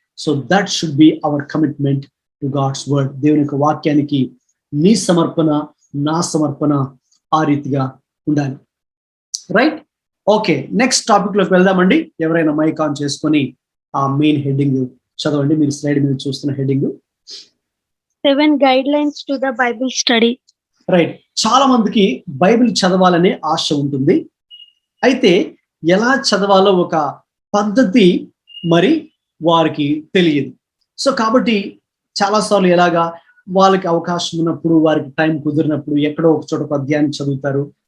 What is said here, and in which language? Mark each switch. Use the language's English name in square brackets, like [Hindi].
[English] So that should be our commitment to God's word. [Telugu] దేవుని యొక్క వాక్యానికి నీ సమర్పణ, నా సమర్పణ ఆ రీతిగా ఉండాలి. రైట్. ఓకే, నెక్స్ట్ టాపిక్ లోకి వెళ్దామండి. ఎవరైనా మైక్ ఆన్ చేసుకొని ఆ మెయిన్ హెడ్డింగ్ చదవండి. మీరు స్లైడ్ మీద చూస్తున్న heading [English] 7 guidelines to the Bible study. [Telugu] Right. చాలా మందికి బైబిల్ చదవాలనే ఆశ ఉంటుంది. అయితే ఎలా చదవాలో ఒక పద్ధతి మరి వారికి తెలియదు. సో కాబట్టి చాలాసార్లు ఎలాగా వాళ్ళకి అవకాశం ఉన్నప్పుడు, వారికి టైం కుదిరినప్పుడు ఎక్కడో ఒక చోట అధ్యాయాన్ని చదువుతారు.